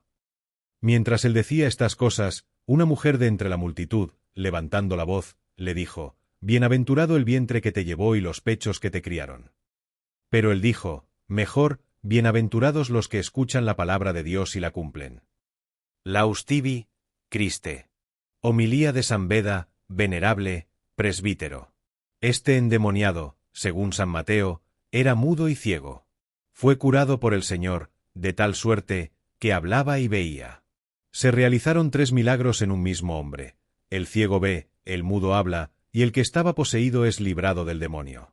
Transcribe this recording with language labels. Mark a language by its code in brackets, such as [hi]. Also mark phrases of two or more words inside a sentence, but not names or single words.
[es] Mientras él decía estas cosas, una mujer de entre la multitud, levantando la voz, le dijo: Bienaventurado el vientre que te llevó y los pechos que te criaron. Pero él dijo: Mejor, bienaventurados los que escuchan la palabra de Dios y la cumplen. [la] Laus tibi, Christe. [es] Homilía de San Beda, venerable, presbítero. Este endemoniado, según San Mateo, era mudo y ciego. Fue curado por el Señor, de tal suerte, que hablaba y veía. Se realizaron 3 milagros en un mismo hombre. El ciego ve, el mudo habla, y el que estaba poseído es librado del demonio.